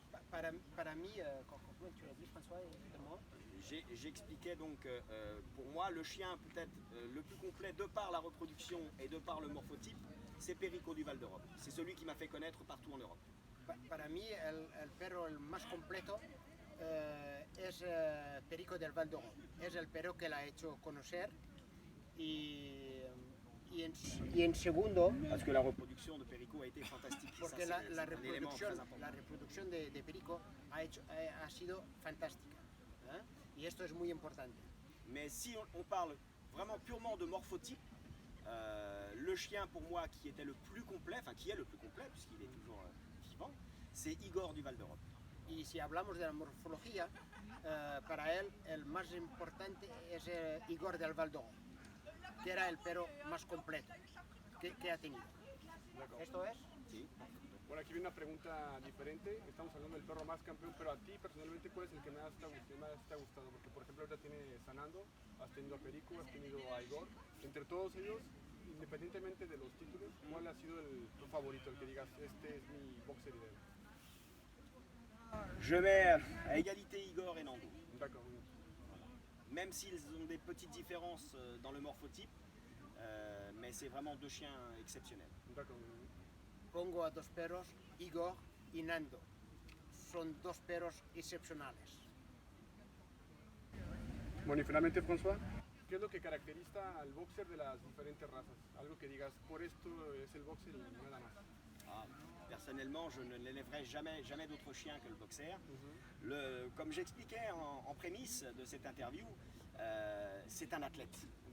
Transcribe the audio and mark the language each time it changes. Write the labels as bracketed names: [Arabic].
[Spanish] Para mí, [French] comment tu l'as dit, François, évidemment. J'expliquais donc, pour moi, le chien peut-être le plus complet de par la reproduction et de par le morphotype, c'est Perico du Val d'Europe. C'est celui qui m'a fait connaître partout en Europe. [Spanish] Para mí, el perro el más completo es Perico del Val d'Europe. Es el perro que la ha hecho conocer y en segundo... [French] Parce que la reproduction de Perico a été fantastique. [Spanish] Porque la reproducción de Perico ha sido fantástica. Y esto es muy importante. [French] Mais si on parle vraiment purement de morphotype, le chien pour moi qui était le plus complet, enfin qui est le plus complet puisqu'il est toujours vivant, c'est Igor du Val d'Europe. [Spanish] Y si hablamos de la morfología, para él el más importante es Igor del Val d'Europe, que era el perro más completo que ha tenido. ¿Esto es? Sí. Bueno, aquí viene una pregunta diferente. Estamos hablando del perro más campeón, pero a ti personalmente, ¿cuál es el que más te ha gustado? Porque, por ejemplo, ahorita tienes Sanando, has tenido a Perico, has tenido a Igor. Entre todos ellos, independientemente de los títulos, ¿cuál ha sido tu favorito? El que digas, este es mi boxer ideal. [French] Je mets à égalité Igor et Nando. D'accord. Même s'ils ont des petites différences dans le morphotype, mais c'est vraiment deux chiens exceptionnels. D'accord. [Spanish] Pongo a dos perros, Igor y Nando. Son dos perros excepcionales. Bueno, y finalmente, François, ¿qué es lo que caracteriza al boxer de las diferentes razas? Algo que digas, por esto es el boxer y nada más. [French] Personnellement, je ne l'élèverai jamais d'autre chien que le boxer. Comme j'expliquais en prémisse de cette interview, c'est un athlète.